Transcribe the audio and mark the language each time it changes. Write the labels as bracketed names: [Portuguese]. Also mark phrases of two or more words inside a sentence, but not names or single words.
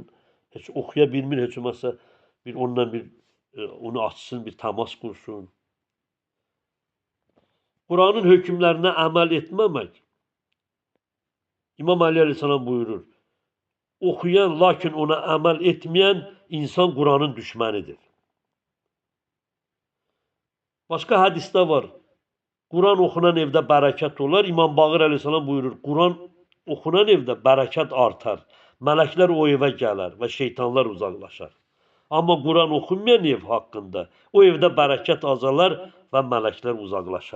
[Azerbaijani] Heç oxuya bilmir, heç olmazsa onu açsın, bir təmas qursun. Quranın hökmlərinə əməl etməmək, İmam Əli əleyhissalam buyurur, oxuyan, lakin ona əməl etməyən insan Kur'an'ın düşmanidir. [Turkish] Başka hadiste var. Kur'an okunan evde bereket olar. İmam Bağır Aleyhisselam buyurur. Kur'an okunan evde bereket artar. Melekler o eve gelir ve şeytanlar uzaklaşar. Ama Kur'an okunmayan ev hakkında o evde bereket azalar ve melekler uzaklaşar.